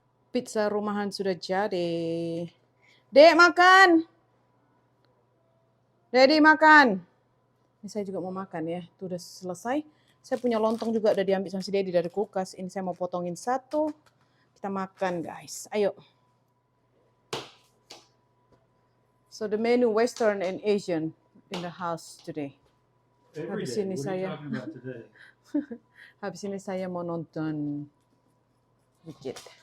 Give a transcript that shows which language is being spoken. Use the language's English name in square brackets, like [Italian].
[Indonesian] Pizza rumahan sudah jadi. Dek, makan. Daddy, makan. Ini saya juga mau makan ya. Itu udah selesai. Saya punya lontong juga udah diambil sama si Daddy dari kulkas. Ini saya mau potongin satu. Kita makan, guys. Ayo. [English] So the menu Western and Asian in the house today. [Indonesian] Habis ini saya, habis ini saya mau nonton Wicked.